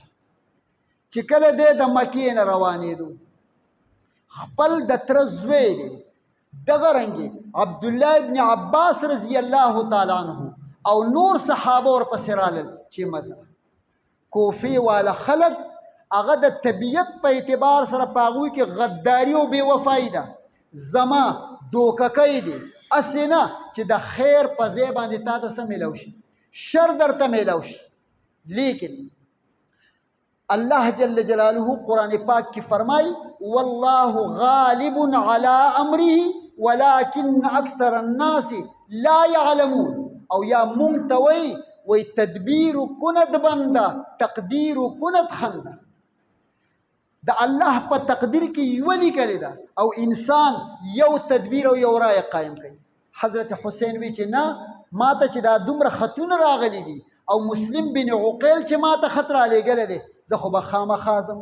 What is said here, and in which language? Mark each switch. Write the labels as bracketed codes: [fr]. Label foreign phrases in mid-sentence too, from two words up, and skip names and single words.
[ps] چې کله دی د مکې نه روانېدو خپل د تره زوی دی دغه رنګې عبدالله ابن عباس [ar] رضی الله تعالی عنه [ps] او نور صحابه ورپسې رالل چې مزه کوفې والا خلک هغه د طبیعت په اعتبار سره په هغوی کې غداري او بې وفایي ده زما دوککی دی هسې نه چې د خیر په ځای باندې تا ته څه میلاو شي شر درته میلاو شي. لیکن الله جل جلاله قرآن پاک کی فرمائی [ar] والله غالب على امره ولكن اکثر الناس لا يعلمون. [ps] او یا مونږ ته وی [fa] تدبیر کند بنده تقدیر کند خنده. [ps] د الله په تقدیر کې یو لیکلې ده او انسان یو تدبیر او یو رای قایم کوي. حضرت حسین وی چې نه ما ته چې دا دومره خطونه راغلي دي او مسلم بن عقیل چې ما ته خط رالیږلی دی زه خو به خامخا ځم.